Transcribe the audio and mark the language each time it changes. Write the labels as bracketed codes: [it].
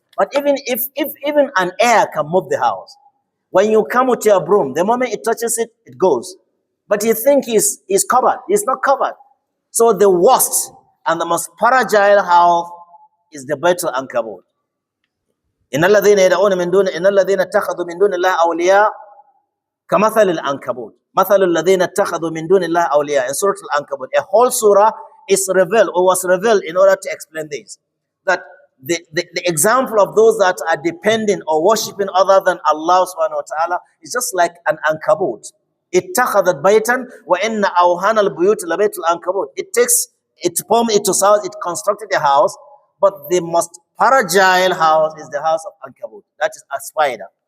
[en] But even if even an air can move the house, when you come with your broom, the moment it touches it, it goes. But you think he's covered. He's not covered. So the worst and the most fragile house is the Baitul Ankabut. [ar] إن الذين يدعون من دون إن الذين اتخذوا من دون الله أولياء كمثل العنكبوت مثل الذين اتخذوا من دون الله أولياء in Surah Al-Ankabut. [en] A whole surah is revealed or was revealed in order to explain this. That the example of those that are depending or worshipping other than Allah subhanahu wa ta'ala is just like an ankabut. [ar] اتخذت بيتا وإن أوهان البيوت لبيت العنكبوت. [en] It formed its house, it constructed a house, but the most fragile house is the house of Ankabut. That is a spider.